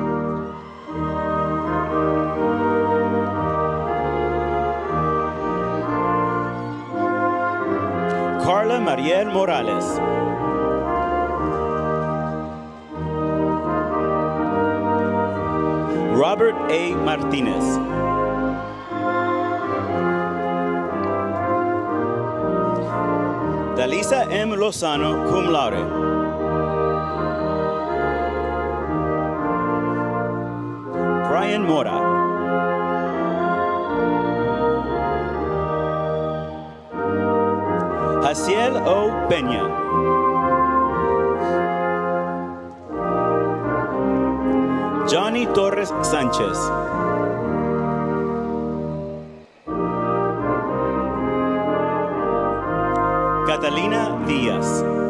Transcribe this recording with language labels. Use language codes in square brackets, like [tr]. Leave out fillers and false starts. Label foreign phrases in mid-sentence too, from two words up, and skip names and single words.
[en] Carla Mariel Morales. Robert A. Martinez. Dalisa M. Lozano, [la] cum laude. [en] Brian Mora. Haciel O. Peña. Johnny Torres Sánchez. Catalina Díaz.